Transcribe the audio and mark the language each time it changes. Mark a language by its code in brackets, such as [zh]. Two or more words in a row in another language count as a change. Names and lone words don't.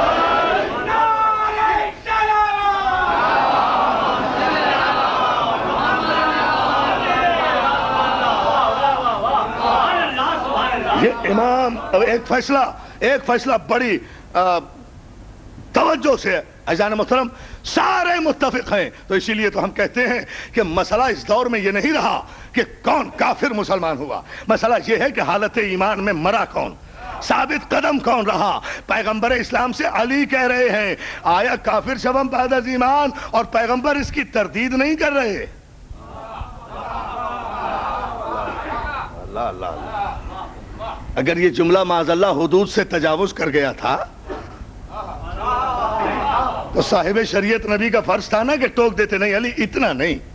[ur] یہ امام ایک فیصلہ بڑی توجہ سے عزیزان محترم سارے متفق ہیں، تو اسی لیے تو ہم کہتے ہیں کہ مسئلہ اس دور میں یہ نہیں رہا کہ کون کافر مسلمان ہوا، مسئلہ یہ ہے کہ حالت ایمان میں مرا کون، ثابت قدم کون رہا۔ پیغمبر اسلام سے علی کہہ رہے ہیں [fa] آیا کافر شبم بعد از ایمان، [ur] اور پیغمبر اس کی تردید نہیں کر رہے۔ اللہ اگر یہ جملہ معاذ اللہ حدود سے تجاوز کر گیا تھا تو صاحب شریعت نبی کا فرض تھا نا کہ ٹوک دیتے، نہیں علی اتنا نہیں،